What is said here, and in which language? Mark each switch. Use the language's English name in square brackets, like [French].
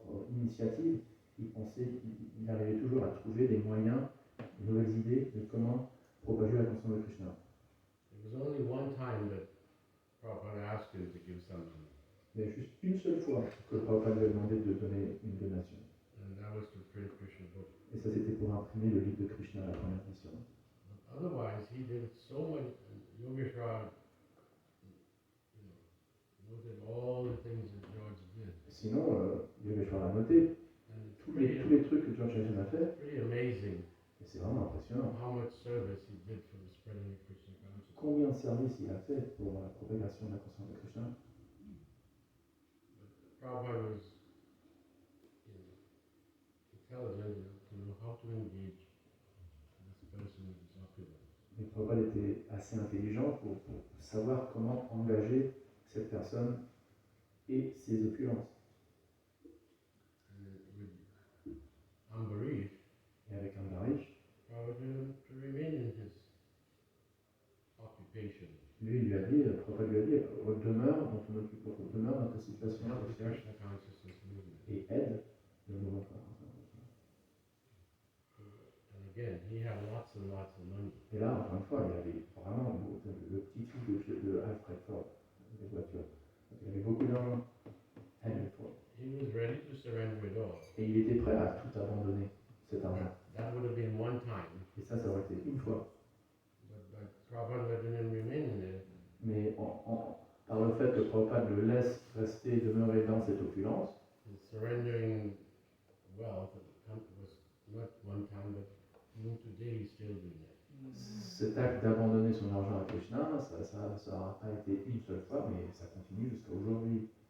[French] initiative, il arrivait toujours à trouver des moyens, de nouvelles idées de comment propager la conscience de Krishna. [English] There was only one time that Prabhupada asked him to give some money, [French] Il y a juste une seule fois que Prabhupada lui a demandé de donner une donation. [English] and that was to print Krishna book. [French] Et ça, c'était pour imprimer le livre de Krishna, la première édition. [English] But otherwise, he did so much. Yogeshwar, noted all the things that George did. [French] Sinon, Yogeshwar a noté [English] And it's [French] tous les trucs que George Harrison a fait, [English] pretty amazing [French] et c'est vraiment impressionnant. [English] how much service he did for the spreading of Krishna consciousness. [French] Combien de services il a fait pour la propagation de la conscience de Krishna. [English] Prabhupada was intelligent enough to know how to engage this person with his opulence. [French] Mais Prabhupada était assez intelligent pour savoir comment engager cette personne et ses opulences. [English] And with Ambarish, [French] Et avec Ambarish, [English] Prabhupada told him to remain in his occupation. [French] Prabhupada lui a dit, demeure dans ton occupation, demeure dans ta situation [English] Help the [French] sociale [English] Krishna consciousness movement. [French] et aide le mouvement de la conscience de Krishna. [English] And again, he had lots and lots of money. [French] Et là, encore une fois, il y avait vraiment le petit fils de Alfred Ford, des voitures. Donc, il avait beaucoup d'argent. [English] Henry Ford. He was ready to surrender it all. [French] Et il était prêt à tout abandonner, cet argent. [English] That would have been one time. [French] Et ça aurait été une fois. [English] But Prabhupada didn't remain in it. [French] Mais par le fait que Prabhupada le laisse rester, demeurer dans cette opulence, [English] And surrendering wealth was not one time, but even today he's still doing it. [French] cet acte d'abandonner son argent à Krishna, ça n'aura pas été une seule fois, mais ça continue jusqu'à aujourd'hui.